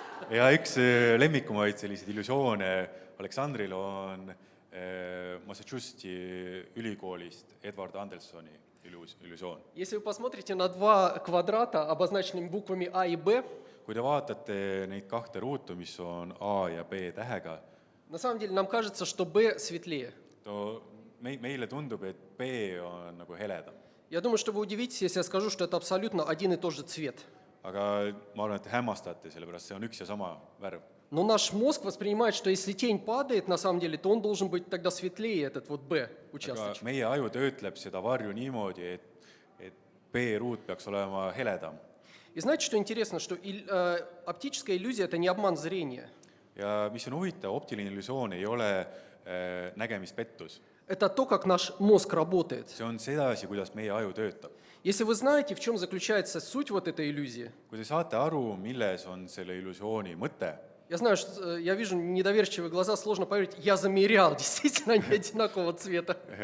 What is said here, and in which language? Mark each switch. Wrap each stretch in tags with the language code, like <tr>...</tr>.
<et>ja üks lemmikumaid selliseid illusioone Aleksandril on Massachusettsi ülikoolist Edward Andelsoni illusioon.</et> <ru>Если вы посмотрите на два квадрата, обозначенными буквами А и Б,</ru> <et>kui te vaatate neid kahte ruutu, mis on A ja B tähega,</et> <ru>на самом деле нам кажется, что Б светлее.</ru> <et>meile tundub, et B on nagu heledam.</et> <ru>Я думаю, что вы удивитесь, если я скажу, что это абсолютно один и тот же цвет.</ru> <et>aga ma arvan, et te hämmastate, sellepärast see on üks ja sama värv.</et> <ru>Но наш мозг воспринимает, что если тень падает, на самом деле, то он должен быть тогда светлее, этот вот Б</ru> <et>aga</et> <ru>участочек.</ru> <et>meie aju töötleb seda varju niimoodi, et B-ruut peaks olema heledam.</et> <ru>И знаете, что интересно, что оптическая иллюзия – это не обман зрения.</ru> <et>ja mis on huvitav, optiline illusioon ei ole nägemispettus.</et> <ru>Это то, как наш мозг работает.</ru> <et>see on sedasi, kuidas meie aju töötab.</et> <ru>Если вы знаете, в чем заключается суть вот этой иллюзии,</ru> <et>kui te saate aru, milles on selle illusiooni mõte,</et> <ru>я знаю, что я вижу недоверчивые глаза, сложно поверить, я замерял, действительно они одинакового цвета.</ru>